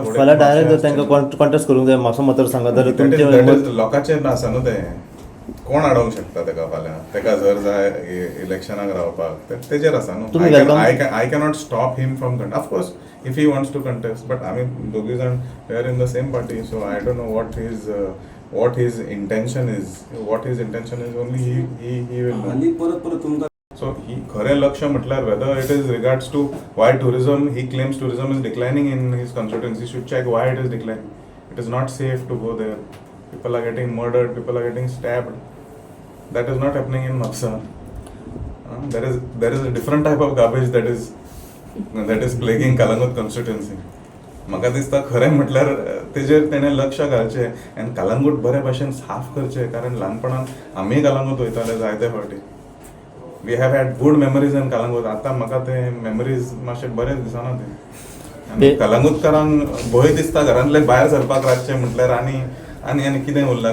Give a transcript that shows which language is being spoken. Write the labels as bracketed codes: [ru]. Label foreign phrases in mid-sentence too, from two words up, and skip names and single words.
[kok] फाल्यां डायरेक्ट जर तांकां कॉन्टेस्ट करूंक जाय म्हापसा मतदारसंघात जाल्यार तुमचें लोकांचेर आसा न्हू तें. कोण हाडूंक शकता ताका फाल्यां? ताका जर जाय इलेक्शनाक रावपाक, तेजेर आसा न्हू. [en] I cannot stop him from contest. of course if he wants to contest, but [kok] आमी दोगी जाण [en] we are in the same party. so I don't know what his intention is. What his intention is only he will know. [kok] आणि परत तुमकां [en] So he [kok] खरें लक्ष म्हटल्यार [en] whether it is regards to why tourism, he claims tourism is declining in his constituency. He should check why it is declining. It is not safe to go there. People are getting murdered, people are getting stabbed. That is not happening in Mapsa. There is a different type of garbage that is plaguing Kalangut constituency. [kok] म्हाका दिसता खरें म्हटल्यार तेजेर तेणें लक्ष घालचें आनी कलंगूट बरे भशेन साफ करचें. कारण ल्हानपणान आमी कलंगूट वयताले जायते फावटी. [en] we have had good memories in Calangute. [kok] आतां म्हाका ते मेमरीज मातशे बरें दिसना ते. आनी कलंगूटकारांक भंय दिसता घरांतले भायर सरपाक रातचें म्हटल्यार आनी कितें उरलां.